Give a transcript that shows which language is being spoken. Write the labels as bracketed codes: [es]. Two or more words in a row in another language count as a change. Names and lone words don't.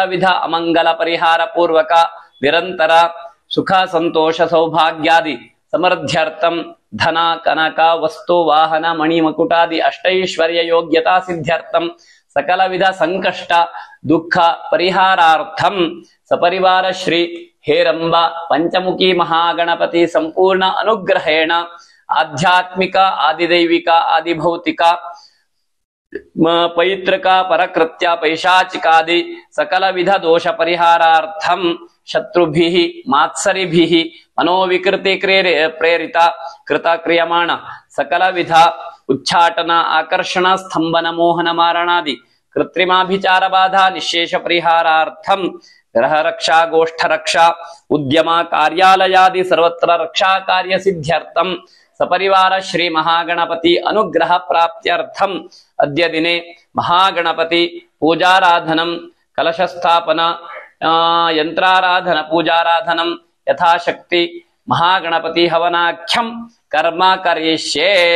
[sa] विध अमंगल परिहार पूर्वक निरंतर सुख संतोष सौभाग्यादि समृद्ध्यर्थं धन कनक वस्तु वाहन मणिमकुटादि अष्टैश्वर्य योग्यता सिद्ध्यर्थं सकल विध संकष्ट दुःख परिहारार्थं सपरिवार श्री हेरंब पंचमुखी महागणपति संपूर्ण अनुग्रहेण आध्यात्मिक आदिदैविक आदिभौतिक ಪೈತೃಕ ಪರಕೃತ್ಯ ಪೈಶಾಚಿಕಾದಿ ಸಕಲ ವಿಧ ದೋಷ ಪರಿಹಾರಾರ್ಥಂ ಶತ್ರುಭಿಃ ಮಾತ್ಸರಿಭಿಃ ಮನೋವಿಕೃತಿ ಪ್ರೇರಿತ ಕೃತ ಕ್ರಿಯಮಾಣ ಸಕಲ ವಿಧ ಉಚ್ಚಾಟನ ಆಕರ್ಷಣ ಸ್ತಂಭನ ಮೋಹನ ಮಾರಣಾದಿ ಕೃತ್ರಿಮಾಭಿಚಾರ ಬಾಧಾ ನಿಶೇಷ ಪರಿಹಾರಾರ್ಥಂ ಗ್ರಹ ರಕ್ಷಾ ಗೋಷ್ಠ ರಕ್ಷಾ ಉದ್ಯಮ ಕಾರ್ಯಾಲಯಾದಿ ಸರ್ವತ್ರ ರಕ್ಷಾ ಕಾರ್ಯ ಸಿದ್ಧ್ಯರ್ಥಂ ಸಪರಿವಾರ ಶ್ರೀ ಮಹಾಗಣಪತಿ ಅನುಗ್ರಹ ಪ್ರಾಪ್ತ್ಯರ್ಥಂ ಅದ್ಯ ದಿನೇ ಮಹಾಗಣಪತಿ ಪೂಜಾರಾಧನಂ ಕಲಶಸ್ಥಾಪನ ಯಂತ್ರಾರಾಧನ ಪೂಜಾರಾಧನಂ ಯಥಾಶಕ್ತಿ ಮಹಾಗಣಪತಿ ಹವನಾಖ್ಯಂ ಕರ್ಮ ಕರಿಷ್ಯೇ.